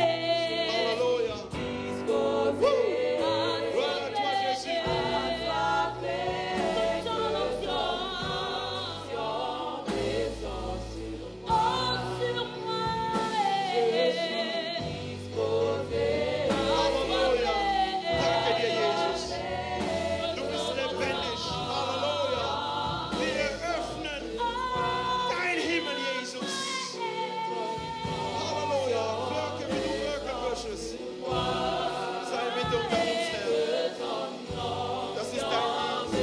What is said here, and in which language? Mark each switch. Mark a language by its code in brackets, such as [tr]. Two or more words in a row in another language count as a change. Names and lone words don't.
[fr] Alléluia. disposé. Gloire à toi, Jésus. Assoiffé que ton onction descend sur moi. Oh, sur moi et disposé. [de] Halleluja. Danke dir, Jesus. Du bist lebendig. Halleluja. Wir eröffnen dein Himmel, Jesus. Halleluja. Wirke, wie du wirken möchtest. Sei mit unter uns, Herr. Das ist dein Dienst.